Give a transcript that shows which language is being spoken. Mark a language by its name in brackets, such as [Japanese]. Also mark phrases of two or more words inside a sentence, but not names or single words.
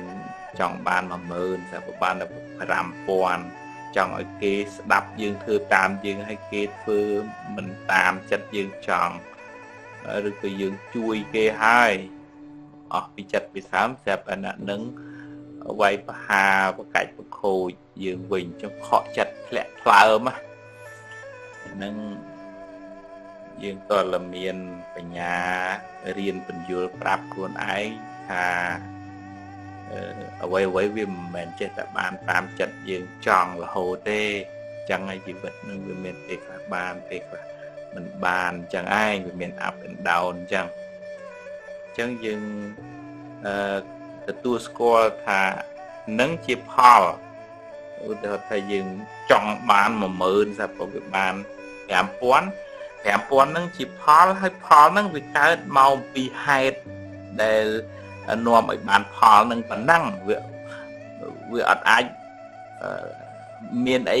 [Khmer] ចង់បាន 10000 តែបានតែ 5000 ចង់ឲ្យគេស្ដាប់យើងធ្វើតាមយើងហើយគេធ្វើមិនតាមចិត្តយើងចង់ឬក៏យើងជួយគេហើយអស់ពីចិត្តពីសាមស្រាប់តែអ្នកនឹងវាយប្រហាប្រកាច់ប្រខូចយើងវិញចុះខកចិត្តធ្លាក់ថ្លើមហ្នឹងយើងតើមានបញ្ញារៀនបញ្យល់ប្រាប់ខ្លួនឯងថា អ្វីវាមិនមែនចេះតែបានតាមចិត្តយើងចង់រហូតទេអញ្ចឹងហើយជីវិតនឹងវាមានពេលខ្លះបានពេលខ្លះមិនបានអញ្ចឹងឯងវាមាន [English] up and down [Khmer] អញ្ចឹងយើង ទទួលស្គាល់ថានឹងជាផលឧទាហរណ៍ថាយើងចង់បាន 10000 តែវាបាន 5000 ហ្នឹងជាផលហើយផលហ្នឹងវាកើតមកពីហេតុដែលនាំឲ្យបានផលនឹងប៉ុណ្ណឹងវាអត់អាចមានអី